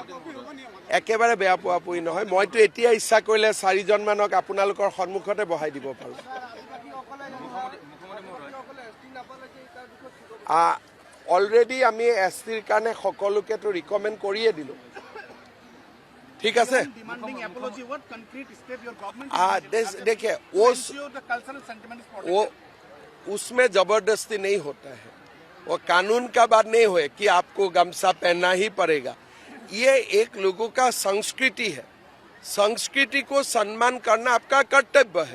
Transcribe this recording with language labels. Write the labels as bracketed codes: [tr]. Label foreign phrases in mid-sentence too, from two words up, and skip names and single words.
[as] একেবাৰে বেয়া পোৱা পুৰি নহয়। মইতো এতিয়া ইচ্ছা কৰিলে 4জনমানক আপোনালোকৰ সন্মুখতে বহাই দিব পাৰোঁ। অলৰেডি আমি STৰ কাৰণে সকলোকেতো ৰিকমেণ্ড কৰিয়ে দিলোঁ। ঠিক আছে, [hi] देखिए उसमें जबरदस्ती नहीं होता है। वो कानून का बात नहीं हो कि आपको गमछा पहनना ही पड़ेगा। ये एक लोगों का संस्कृति है। संस्कृति को सम्मान करना आपका कर्तव्य है।